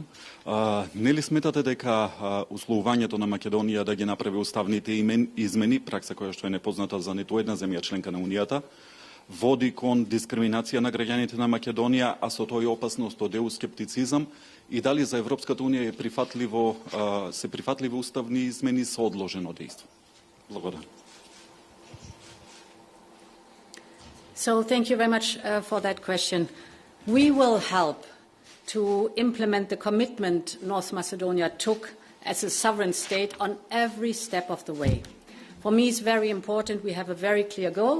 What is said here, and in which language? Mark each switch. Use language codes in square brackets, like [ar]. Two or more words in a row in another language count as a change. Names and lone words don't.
[mk] Нели сметате дека условувањето на Македонија да ги направи уставните измени, пракса која што е непозната за ниту една земја членка на Унијата, води кон дискриминација на граѓаните на Македонија, а со тој опасност од еускептицизам, и дали за Европската унија се прифатливи уставни измени со одложено дејство? Благодарам. [en] So thank you very much for that question. We will help to implement the commitment North Macedonia took as a sovereign state on every step of the way. For me, it's very important we have a very clear goal.